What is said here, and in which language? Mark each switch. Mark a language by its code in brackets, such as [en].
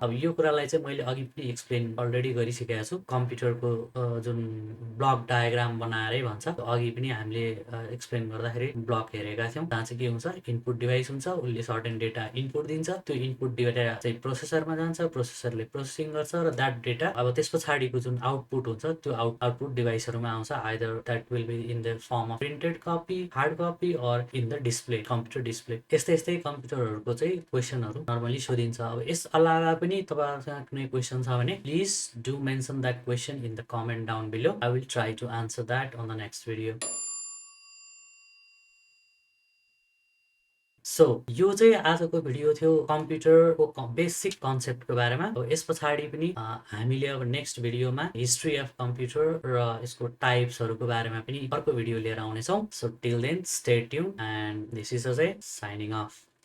[ne] अब यो कुरालाई चाहिँ मैले अघि पनि एक्सप्लेन अलरेडी गरिसकेको छु। कम्प्युटरको जुन ब्लक डायग्राम बनाएरै भन्छ, अघि पनि हामीले एक्सप्लेन गर्दाखेरि ब्लक हेरेका थियौँ। जहाँ चाहिँ के हुन्छ, इनपुट डिभाइस हुन्छ, उसले सर्टेन डेटा इनपुट दिन्छ, त्यो इनपुट डेटा चाहिँ प्रोसेसरमा जान्छ, प्रोसेसरले प्रोसेसिङ गर्छ, र द्याट डेटा अब त्यस पछाडिको जुन आउटपुट हुन्छ त्यो आउटपुट डिभाइसहरूमा आउँछ। [en] Either that will be in the form of printed copy, hard copy, or in the display, computer display. [ne] यस्तै यस्तै कम्प्युटरहरूको चाहिँ क्वेसनहरू नर्मली सोधिन्छ। अब यस अलावा पनि तपाईँहरूसँग कुनै क्वेसन छ भने [en] Please do mention that question in the comment down below. I will try to answer that on the next video. [ne] So यो चाहिँ आजको भिडियो थियो कम्प्युटरको बेसिक कन्सेप्टको बारेमा। यस पछाडि पनि हामीले अब नेक्स्ट भिडियोमा [en] history of computer [ne] र यसको टाइप्सहरूको बारेमा पनि अर्को भिडियो लिएर आउनेछौँ। [en] So till then stay tune and this is Ajay signing off.